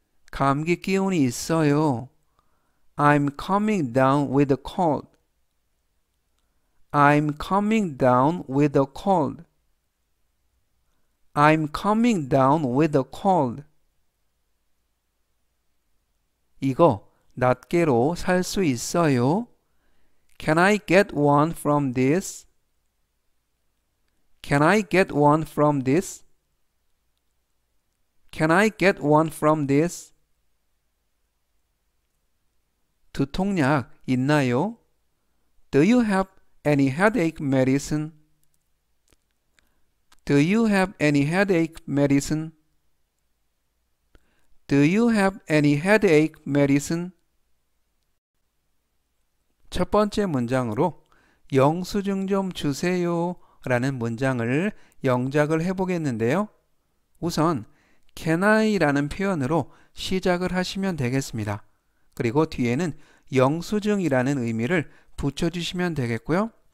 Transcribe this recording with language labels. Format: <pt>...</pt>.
<ko>감기 기운이 있어요.</ko> <en>I'm coming down with a cold. I'm coming down with a cold. I'm coming down with a cold.</en> <ko>이거 낱개로 살 수 있어요?</ko> <en>Can I get one from this? Can I get one from this? Can I get one from this?</en> <ko>두통약 있나요?</ko> <en>Do you have any headache medicine? Do you have any headache medicine? Do you have any headache medicine?</en> <ko>첫 번째 문장으로 영수증 좀 주세요 라는 문장을 영작을 해보겠는데요. 우선</ko> <en>can I</en> <ko>라는 표현으로 시작을 하시면 되겠습니다. 그리고 뒤에는 영수증이라는 의미를 붙여주시면 되겠고요.</ko>